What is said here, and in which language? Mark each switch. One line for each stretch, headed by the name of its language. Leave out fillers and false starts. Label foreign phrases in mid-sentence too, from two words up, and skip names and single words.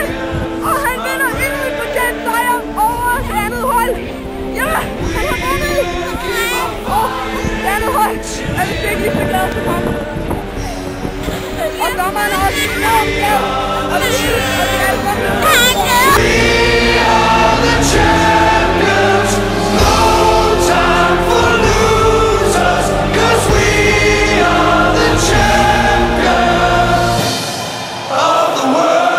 Danish: Og han vinder endnu en fortjent sejr over det andet hold. Ja, han har vundet! Og det andet hold er vi virkelig så glade for ham. Og dommeren er også enormt glad. Og det er alle sammen.
English: We are the champions. No time for losers. 'Cause we are the champions of the world.